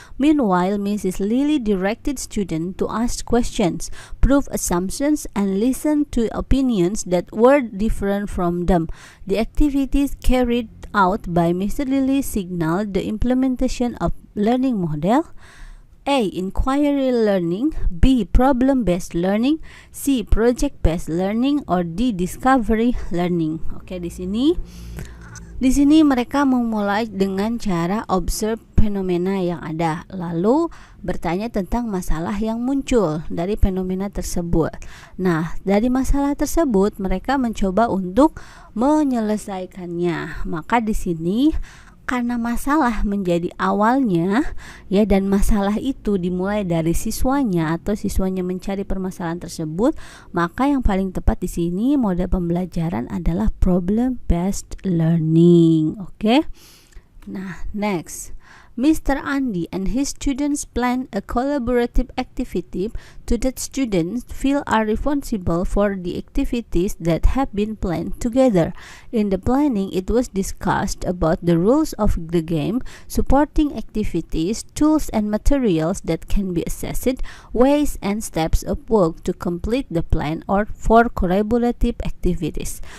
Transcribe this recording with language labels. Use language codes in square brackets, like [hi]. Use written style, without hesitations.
[en] Meanwhile, Mrs. Lily directed students to ask questions, prove assumptions, and listen to opinions that were different from them. The activities carried out by Mr. Lily signaled the implementation of learning model. A. Inquiry learning, B. Problem-based learning, C. Project-based learning, or D. Discovery learning. [id] Oke, di sini mereka memulai dengan cara observe fenomena yang ada, lalu bertanya tentang masalah yang muncul dari fenomena tersebut. Nah, dari masalah tersebut mereka mencoba untuk menyelesaikannya. Maka di sini karena masalah menjadi awalnya ya, dan masalah itu dimulai dari siswanya atau siswanya mencari permasalahan tersebut, maka yang paling tepat di sini model pembelajaran adalah problem based learning. Oke. Nah, next. Mr. [en] Andy and his students planned a collaborative activity so that students feel are responsible for the activities that have been planned together. In the planning, it was discussed about the rules of the game, supporting activities, tools and materials that can be accessed, ways and steps of work to complete the plan or for collaborative activities.